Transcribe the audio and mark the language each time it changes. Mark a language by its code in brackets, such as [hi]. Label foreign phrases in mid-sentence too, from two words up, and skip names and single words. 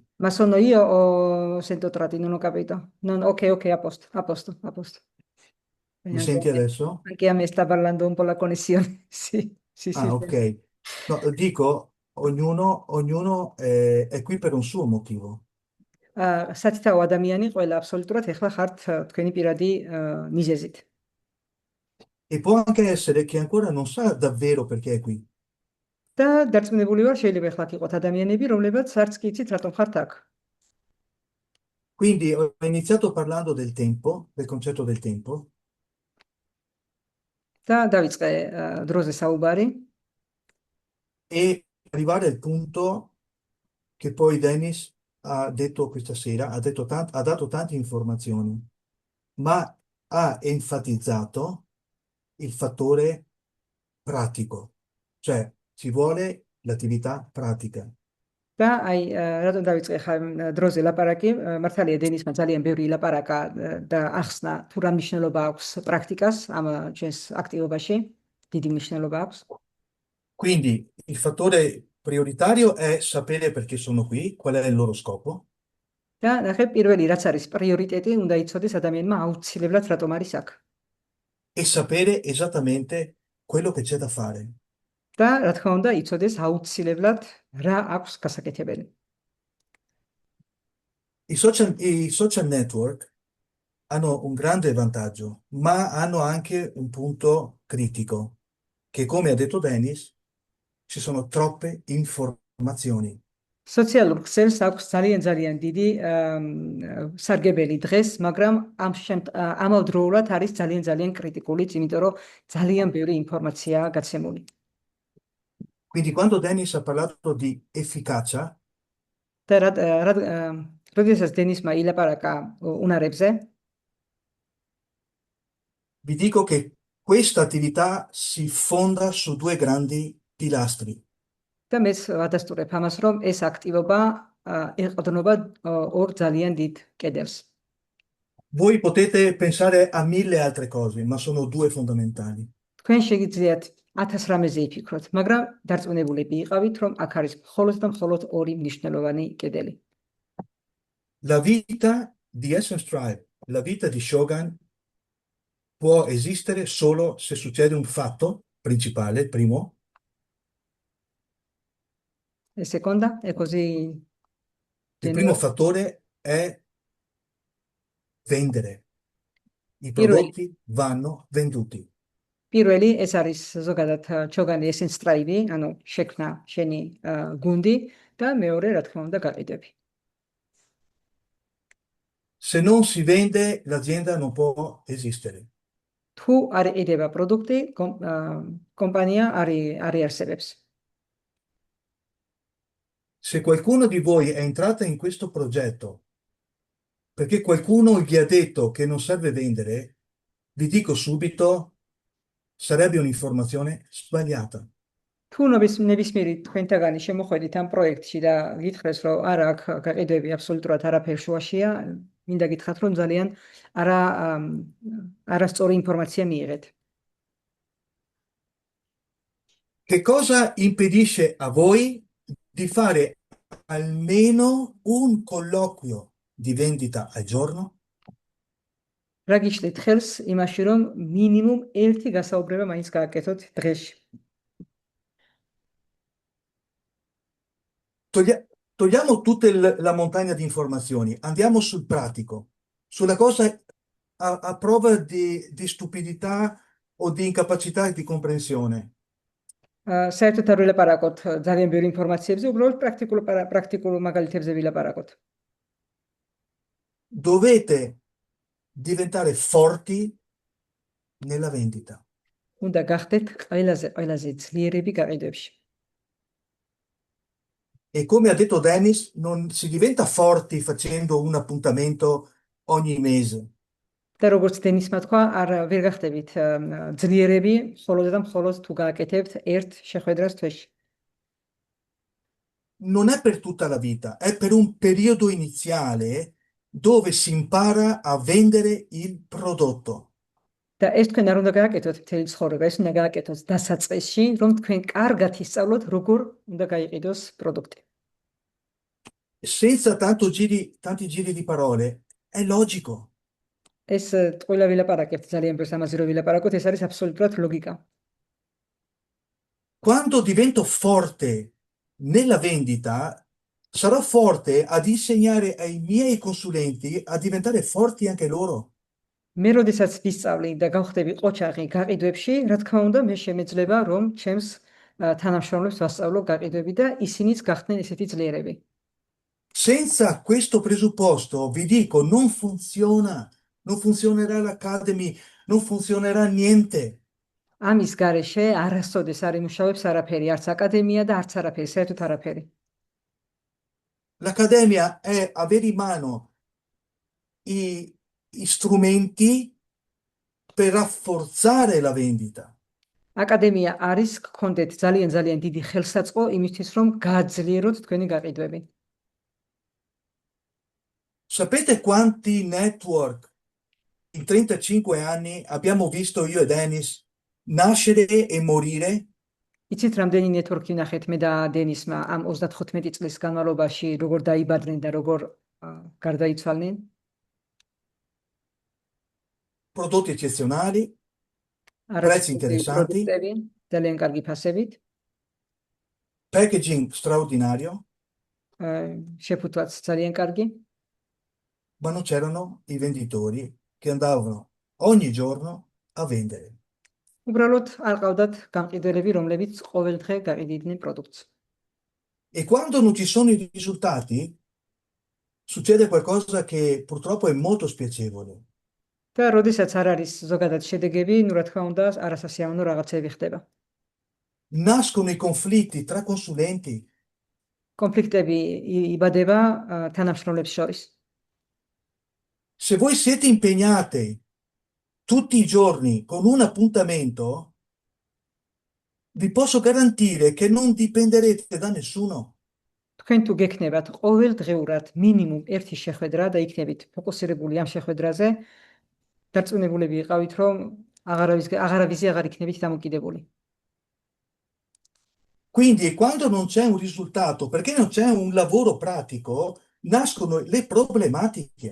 [it] ma sono io o sento tratti? Non ho capito. Ok, ok, a posto, a posto, a posto. Mi Anche a senti me, adesso? anche a me sta parlando un po' la connessione. Sì, sì, sì, Ah, sì. ok. No, dico, ognuno è qui per un suo motivo. [ka] სათითაო ადამიანი ყველა აბსოლუტურად ეხლა ხართ თქვენი პირადი მიზეზით. [it] E può anche essere che ancora non sa davvero perché è qui. [ka] და დარწმუნებული ვარ, შეიძლება ეხლა იყოთ ადამიანები, რომლებიც არც კი იცით რატომ ხართ აქ. [it] Quindi ho iniziato parlando del tempo, del concetto del tempo, [ka] და დავიწყე დროზე საუბარი [it] e arrivare al punto che poi Dennis ha detto questa sera, ha dato tante informazioni, ma ha enfatizzato il fattore pratico, cioè ci vuole l'attività pratica. [ka] და აი რატომ დავიწყე ხა დროზე ლაპარაკი, მართალია დენისმა ძალიან ბევრი ლაპარაკა და ახსნა თუ რა მნიშვნელობა აქვს პრაქტიკას ამ ჩვენს აქტივობაში, დიდი მნიშვნელობა აქვს. [it] Quindi il fattore prioritario è sapere perché sono qui, qual è il loro scopo, [ka] და ნახე პირველი რაც არის პრიორიტეტი, უნდა იცოდეს ადამიანმა აუცილებლად რატომ არის აქ. [it] e sapere esattamente quello che c'è da fare. [ka] და რა თქმა უნდა იცოდეს აუცილებლად რა აქვს გასაკეთებელი. [it] I [en] social network [it] hanno un grande vantaggio, ma hanno anche un punto critico, che come ha detto Dennis, ci sono troppe informazioni. [ka] სოციალურ ქსელს აქვს ძალიან დიდი სარგებელი დღეს, მაგრამ ამავდროულად არის ძალიან კრიტიკულიც, იმიტომ რომ ძალიან ბევრი ინფორმაციაა გაცემული. [it] Quindi quando Dennis ha parlato di efficacia, [ka] და როდესაც დენისმა ილაპარაკა უნარებზე, [it] vi dico che questa attività si fonda su due grandi pilastri. [ka] და მეც ვადასტურებ ამას, რომ ეს აქტივობა ეყრდნობა ორ ძალიან დიდ კედელს. [it] Voi potete pensare a mille altre cose, ma sono due fondamentali. [ka] თქვენ შეგიძლიათ 1000 რამეზე იფიქროთ, მაგრამ დარწმუნებულები იყავით, რომ აქ არის მხოლოდ და მხოლოდ ორი მნიშვნელოვანი კედელი. [it] La vita di Essence Tribe, la vita di Shogun, può esistere solo se succede un fatto principale, il primo, E seconda, è così. il primo fattore è vendere. I [ka] Პირველი [it] prodotti vanno venduti. [ka] პირველი ეს არის ზოგადად ჩოგანი ესენს ტრაიბი, ანუ შექმნა შენი გუნდი და მეორე რა თქმა უნდა გაყიდვები. [it] Se non si vende, l'azienda non può esistere. [ka] თუ არ იყიდება პროდუქტი, კომპანია არ იარსებებს. [it] Se qualcuno di voi è entrata in questo progetto perché qualcuno gli ha detto che non serve vendere, vi dico subito, sarebbe un'informazione sbagliata. [ka] თუ ნებისმიერი თქვენთაგანი შემოხვედით ამ პროექტში და გითხრეს, რომ არა აქ გაყიდვები აბსოლუტურად არაფერ შუაშია, მინდა გითხრათ, რომ ძალიან არასწორი ინფორმაცია მიიღეთ. [it] Che cosa impedisce a voi di fare almeno un colloquio di vendita al giorno? [ka] რა გიშლით ხელს იმაში, რომ მინიმუმ ერთი გასაუბრება მაინც გააკეთოთ დღეში. [it] Togliamo tutta la montagna di informazioni, andiamo sul pratico, sulla cosa a prova di stupidità o di incapacità di comprensione. [ka] საერთოდ არ ვილაპარაკოთ ძალიან ბევრი ინფორმაციებზე, უბრალოდ პრაქტიკულ მაგალითებზე ვილაპარაკოთ. [it] Dovete diventare forti nella vendita. [ka] უნდა გახდეთ ყველაზე ძლიერები გაყიდვებში. [it] E come ha detto Dennis, non si diventa forti facendo un appuntamento ogni mese. [ka] და როგორც დენისმა თქვა, ვერ გახდებით ძლიერები, მხოლოდ და მხოლოდ თუ გააკეთებთ ერთ შეხვედრას თვეში. [it] Non è per tutta la vita, è per un periodo iniziale dove si impara a vendere il prodotto. [ka] და ეს თქვენ არ უნდა გააკეთოთ მთელი ცხოვრება, ეს უნდა გააკეთოთ დასაწყისში, რომ თქვენ კარგად ისწავლოთ, როგორ უნდა გაიყიდოს პროდუქტი. [it] Senza tanti giri di parole, è logico. [ka] ეს ყველა ვილაპარაკებთ ძალიან ბევრს ამაზე რომ ვილაპარაკოთ, ეს არის აბსოლუტურად ლოგიკა. [it] Quando divento forte nella vendita, sarò forte ad insegnare ai miei consulenti a diventare forti anche loro. [ka] მე როდესაც ვისწავლი და გავხდები ყოჩაღი გაყიდვებში, რა თქმა უნდა, მე შემეძლება რომ ჩემს თანამშრომლებს ვასწავლო გაყიდვები და ისინიც გახდნენ ესეთი ძლიერები. [it] Senza questo presupposto, vi dico, non funziona, non funzionerà l'Academy, non funzionerà niente. [ka] ამის გარეშე არასოდეს არ იმუშავებს არაფერი, არც აკადემია და არც არაფერი, საერთოდ არაფერი. [it] L'Accademia è avere in mano i strumenti per rafforzare la vendita. [ka] აკადემია არის გქონდეთ ძალიან დიდი ხელსაწყო იმისთვის, რომ გააძლიეროთ თქვენი გაყიდვები. [it] Sapete quanti network in 35 anni abbiamo visto io e Dennis nascere e morire? [ka] იცით რამდენი ნეტვორკი ვნახეთ მე და დენისმა ამ 35 წლის განმავლობაში, როგორ დაიბადნენ და როგორ გარდაიცვალნენ? [it] Prodotti eccezionali, prezzi interessanti, [ka] ძალიან კარგი ფასებით, [it] packaging straordinario, [ka] შეფუთვაც ძალიან კარგი, [it] ma non c'erano i venditori che andavano ogni giorno a vendere. [ka] უბრალოდ არ ყავდათ გამყიდველები, რომლებიც ყოველდღე გაყიდიდნენ პროდუქტს. [it] E quando non ci sono i risultati, succede qualcosa che purtroppo è molto spiacevole. [ka] და როდესაც არ არის ზოგადად შედეგები, ნუ რა თქმა უნდა, არასასიამოვნო რაღაცები ხდება. [it] Nascono i conflitti tra consulenti. [ka] კონფლიქტები იბადება თანამშრომლებს შორის. [it] Se voi siete impegnate tutti i giorni con un appuntamento, vi posso garantire che non dipenderete da nessuno. [ka] თქვენ თუ გექნებათ ყოველდღიურად მინიმუმ ერთი შეხვედრა და იქნებით ფოკუსირებული ამ შეხვედრაზე, დარწმუნებულები იყავით, რომ აღარავის აღარ იქნებით დამოკიდებული. [it] Quindi quando non c'è un risultato, perché non c'è un lavoro pratico, nascono le problematiche.